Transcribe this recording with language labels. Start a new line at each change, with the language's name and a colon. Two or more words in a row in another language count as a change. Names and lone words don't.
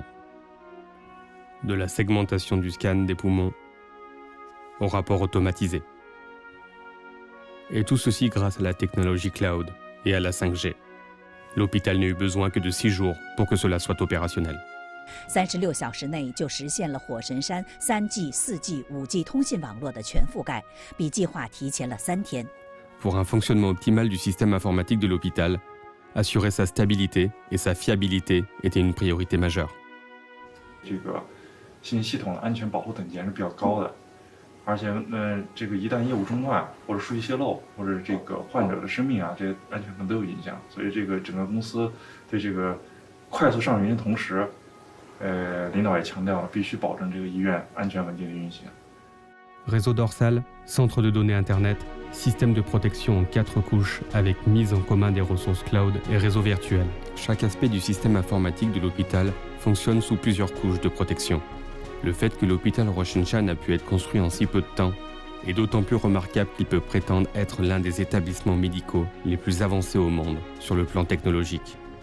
French: De la segmentation du scan des poumons au rapport automatisé. Et tout ceci grâce à la technologie cloud et à la 5G. L'hôpital n'a eu besoin que de 6 jours pour que cela soit opérationnel.
Chinese: 36 小时内就实现了火神山3G、4G、5G 通信网络的全覆盖，比计划提前了3天。
French: Pour un fonctionnement optimal du système informatique de l'hôpital, assurer sa stabilité et sa fiabilité était une priorité majeure.
Chinese: 这个信息系统的安全保护等级还是比较高的，而且这个一旦业务中断或者数据泄露或者这个患者的生命啊，这些安全可能都有影响。所以这个整个公司对这个快速上云的同时，领导也强调了必须保证这个医院安全稳定的运行。
French: Réseau dorsal, centre de données Internet, système de protection en 4 couches avec mise en commun des ressources cloud et réseau virtuel. Chaque aspect du système informatique de l'hôpital fonctionne sous plusieurs couches de protection. Le fait que l'hôpital Roshan-Chan a pu être construit en si peu de temps est d'autant plus remarquable qu'il peut prétendre être l'un des établissements médicaux les plus avancés au monde sur le plan technologique.